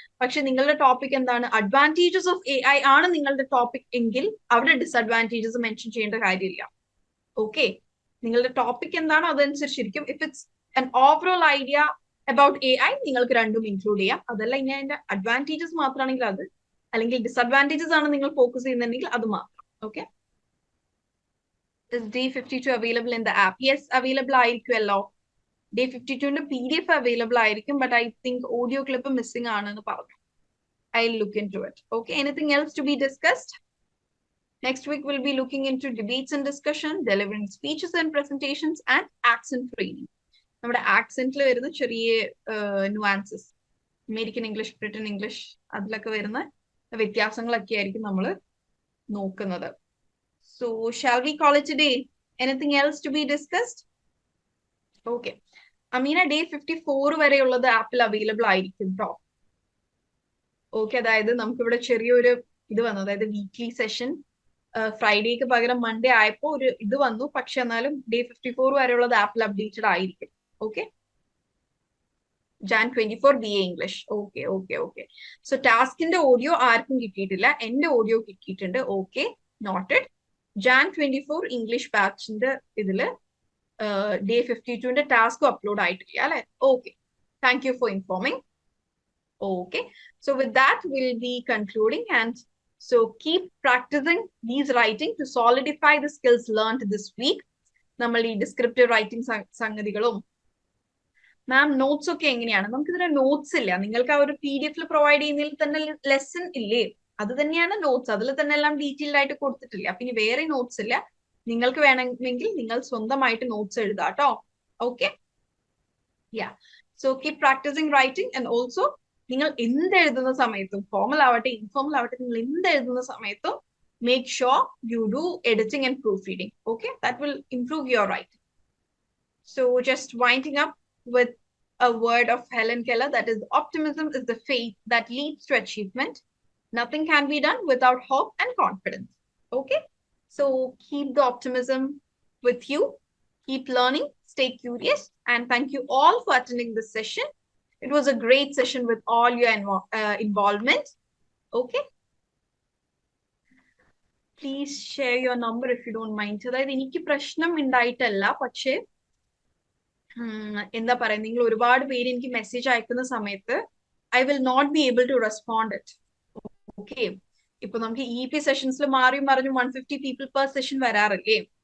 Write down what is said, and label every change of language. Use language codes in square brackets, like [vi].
[ml] പക്ഷെ നിങ്ങളുടെ ടോപ്പിക് എന്താണ്? അഡ്വാൻറ്റേജസ് ഓഫ് AI ആണ് നിങ്ങളുടെ ടോപ്പിക് എങ്കിൽ അവിടെ ഡിസ്അഡ്വാൻറ്റേജസ് മെൻഷൻ ചെയ്യേണ്ട കാര്യമില്ല. ഓക്കെ, നിങ്ങളുടെ ടോപ്പിക് എന്താണോ അതനുസരിച്ചിരിക്കും. [en] if it's an overall idea about AI, [ml] നിങ്ങൾക്ക് രണ്ടും ഇൻക്ലൂഡ് ചെയ്യാം. അതല്ല ഇനി അതിന്റെ അഡ്വാൻറ്റേജസ് മാത്രമാണെങ്കിൽ അത്, അല്ലെങ്കിൽ ഡിസ്അഡ്വാൻറ്റേജസ് ആണ് നിങ്ങൾ ഫോക്കസ് ചെയ്യുന്നുണ്ടെങ്കിൽ അത് മാത്രം. [en] Okay, is D52 available in the app? Yes, available ആയിരിക്കുമല്ലോ. Day 52ന്റെ PDF available ആയിരിക്കും, but I think audio clip missing [ml] ആണെന്ന് പറഞ്ഞു. [en] I'll look into it. Okay, anything else to be discussed? Next week we'll be looking into debates and discussion, delivering speeches and presentations, and accent training. [ml] നമ്മുടെ ആക്സെന്റിൽ വരുന്ന ചെറിയ nuances, American English, Britain English, അതിലൊക്കെ വരുന്ന വ്യത്യാസങ്ങളൊക്കെ ആയിരിക്കും നമ്മൾ നോക്കുന്നത്. [en] So shall we call it a day? Anything else to be discussed? Okay. [ml] Ameena, day 54 വരെയുള്ളത് ആപ്പിൽ available ആയിരിക്കും കേട്ടോ. ഓക്കെ, അതായത് നമുക്കിവിടെ ചെറിയൊരു ഇത് വന്നു, അതായത് വീക്ക്ലി സെഷൻ ഫ്രൈഡേക്ക് പകരം മൺഡേ ആയപ്പോ ഒരു ഇത് വന്നു. പക്ഷെ എന്നാലും ഡേ 54 വരെയുള്ളത് ആപ്പിൽ അപ്ഡേറ്റഡ് ആയിരിക്കും. Okay, Jan 24 BA English. Okay okay okay. So ടാസ്കിന്റെ ഓഡിയോ ആർക്കും കിട്ടിയിട്ടില്ല, എന്റെ ഓഡിയോ കിട്ടിയിട്ടുണ്ട്. Okay, noted. Jan 24 ഇംഗ്ലീഷ് ബാച്ചിന്റെ ഇതില് ഡേ 52ന്റെ ടാസ്കും അപ്ലോഡ് ആയിട്ടില്ല അല്ലെ? [en] Okay, thank you for informing. Okay, so with that we'll be concluding, and so keep practicing these writing to solidify the skills learned this week. [ml] നമ്മൾ ഈ descriptive writing സംഗതികളും മാം notes ഒക്കെ എങ്ങനെയാണ്? നമുക്ക് ഇതിന്റെ നോട്ട്സ് ഇല്ല. നിങ്ങൾക്ക് ആ ഒരു PDF പ്രൊവൈഡ് ചെയ്യുന്നതിൽ തന്നെ ലെസൺ ഇല്ലേ? അത് തന്നെയാണ് നോട്ട്സ്, അതിൽ തന്നെ എല്ലാം ഡീറ്റെയിൽഡ് ആയിട്ട് കൊടുത്തിട്ടില്ല. അപ്പൊ ഇനി വേറെ നോട്ട്സ് ഇല്ല. നിങ്ങൾക്ക് വേണമെങ്കിൽ നിങ്ങൾ സ്വന്തമായിട്ട് നോട്ട്സ് എഴുതാം കേട്ടോ. Okay, yeah. [en] so keep practising writing, [ml] and also നിങ്ങൾ എന്ത് എഴുതുന്ന സമയത്തും, ഫോർമൽ ആവട്ടെ ഇൻഫോർമൽ ആവട്ടെ, നിങ്ങൾ എന്ത് എഴുതുന്ന സമയത്തും [en] make sure you do editing and proofreading. Okay, that will improve your writing. So just winding up with a word of Helen Keller, that is, optimism is the faith that leads to achievement. Nothing can be done without hope and confidence. Okay, so keep the optimism with you, keep learning, stay curious, and thank you all for attending this session. It was a great session with all your involvement. Okay, please share your number if you don't mind. [ml] അതായത് എനിക്ക് പ്രശ്നം ഉണ്ടായിട്ടല്ല, പക്ഷേ എന്താ പറയാ, നിങ്ങൾ ഒരുപാട് പേര് എനിക്ക് മെസ്സേജ് അയക്കുന്ന സമയത്ത് [en] I will not be able to respond it. [ml] Okay, ഇപ്പൊ നമുക്ക് EP സെഷൻസിൽ മാറിയും മറിഞ്ഞു 150 പീപ്പിൾ പെർ സെഷൻ വരാറില്ലേ?